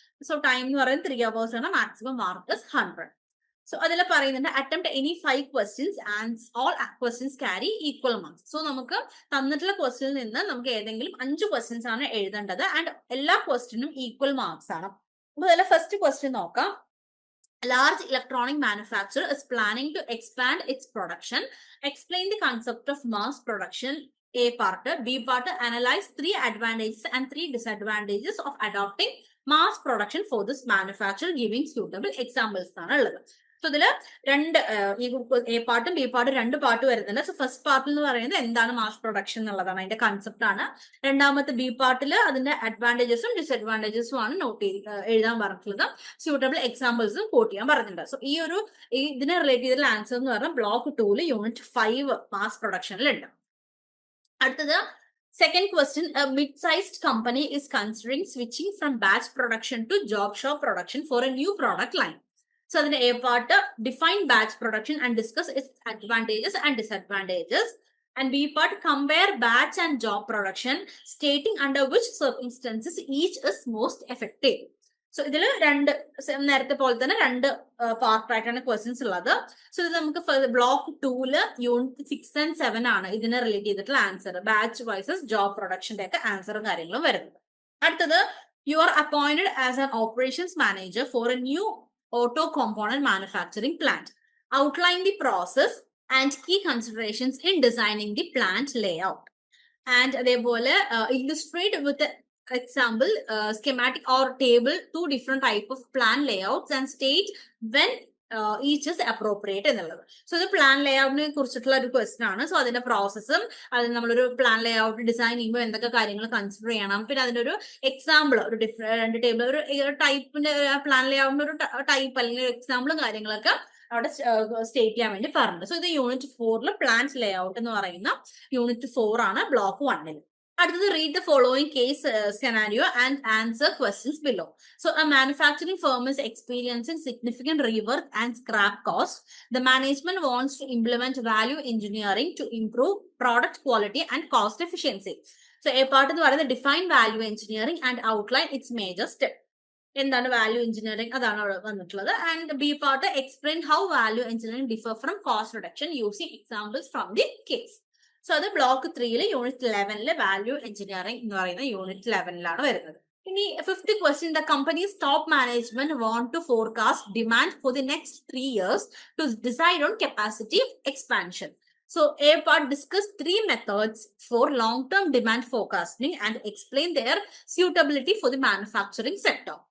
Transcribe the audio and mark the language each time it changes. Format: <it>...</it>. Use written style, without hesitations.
<ml>So time എന്ന് പറയുന്നത് 3 hours ആണ്. Maximum mark 100. സോ അതിൽ പറയുന്നുണ്ട്</ml> <en>Attempt any 5 questions and all questions carry equal marks.</en> <ml>So നമുക്ക് തന്നിട്ടുള്ള ക്വസ്റ്റ്യനിൽ നിന്ന് നമുക്ക് ഏതെങ്കിലും 5 questions ആണ് എഴുതേണ്ടത് ആൻഡ് എല്ലാ ക്വസ്റ്റ്യനും ഈക്വൽ മാർക്സ് ആണ്. അപ്പൊ അതിലെ ഫസ്റ്റ് ക്വസ്റ്റ്യൻ നോക്കാം.</ml> <en>Large electronic manufacturer is planning to expand its production. Explain the concept of mass production. A part. B part. Analyze 3 advantages and 3 disadvantages of adopting mass production for this manufacturer, giving suitable examples.</en> <ml>So ഇതില് രണ്ട് A പാർട്ടും B പാർട്ടും 2 part വരുന്നുണ്ട്. So first പാർട്ടിൽ എന്ന് പറയുന്നത് എന്താണ് mass production എന്നുള്ളതാണ്, അതിന്റെ കൺസെപ്റ്റ് ആണ്. രണ്ടാമത്തെ ബി പാർട്ടിൽ അതിന്റെ അഡ്വാൻറ്റേജസും ഡിസ്അഡ്വാൻറ്റേജസും ആണ് എഴുതാൻ പറഞ്ഞിട്ടുള്ളത്. സ്യൂട്ടബിൾ എക്സാമ്പിൾസും കോട്ട് ചെയ്യാൻ പറഞ്ഞിട്ടുണ്ട്. സോ ഇതിനെ റിലേറ്റ് ചെയ്തിട്ടുള്ള ആൻസർ എന്ന് പറഞ്ഞാൽ ബ്ലോക്ക് 2 യൂണിറ്റ് 5 മാസ് പ്രൊഡക്ഷനിലുണ്ട്. അടുത്തത്</ml> <en>second question, a mid-sized company is considering switching from batch production to job shop production for a new product line. So the A part, define batch production and discuss its advantages and disadvantages. And B part, compare batch and job production, stating under which circumstances each is most effective.</en> <ml>So ഇതിൽ നേരത്തെ പോലെ തന്നെ 2 പാർട്ടായിട്ടാണ് questions ഉള്ളത്. So ഇത് നമുക്ക് block 2 unit 6 and 7 ആണ് ഇതിനെ relate ചെയ്തിട്ടുള്ള ആൻസർ. ബാച്ച് വൈസസ് ജോബ് പ്രൊഡക്ഷന്റെ ഒക്കെ ആൻസറും കാര്യങ്ങളും വരുന്നത്. അടുത്തത്,</ml> <en>You are appointed as an operations manager for a new auto component manufacturing plant. Outline the process and key considerations in designing the plant layout. And</en> <ml>അതേപോലെ</ml> <en>illustrate with the example, schematic or table 2 different type of plan layouts and state when each is appropriate</en> <ml>എന്നുള്ളത്. So ഇത് plan ലേഔട്ടിനെ കുറിച്ചിട്ടുള്ള ഒരു question ആണ്. So അതിന്റെ പ്രോസസ്സും അത് നമ്മളൊരു plan layout design ചെയ്യുമ്പോൾ എന്തൊക്കെ കാര്യങ്ങൾ കൺസിഡർ ചെയ്യണം, പിന്നെ അതിന്റെ ഒരു എക്സാമ്പിൾ, ഒരു 2 ടേബിൾ, ഒരു ടൈപ്പിന്റെ പ്ലാൻ ലേഔട്ടിന്റെ ഒരു ടൈപ്പ് അല്ലെങ്കിൽ എക്സാമ്പിളും കാര്യങ്ങളൊക്കെ അവിടെ സ്റ്റേറ്റ് ചെയ്യാൻ വേണ്ടി പറഞ്ഞിട്ടുണ്ട്. സോ ഇത് യൂണിറ്റ് 4 പ്ലാന്റ് ലേഔട്ട് എന്ന് പറയുന്ന യൂണിറ്റ് 4 ആണ് ബ്ലോക്ക് 1. അടുത്തത്,</ml> <en>read the following case scenario and answer questions below. So a manufacturing firm is experiencing significant rework and scrap cost. The management wants to implement value engineering to improve product quality and cost efficiency. So a part</en> <ml>എന്ന് പറയുന്നത്</ml> <en>define value engineering and outline its major step.</en> <ml>എന്താണ് value engineering, അതാണ് അവിടെ വന്നിട്ടുള്ളത്.</ml> <en>And B part, explain how value engineering differ from cost reduction using examples from the case.</en> <ml>So അത് block 3 unit 11 value engineering എന്ന് പറയുന്ന unit 11 വരുന്നത്. ഇനി</ml> <en>5th question, the company's top management want to forecast demand for the next 3 years to decide on capacity expansion. So A part, discuss 3 methods for long-term demand forecasting and explain their suitability for the manufacturing sector.</en>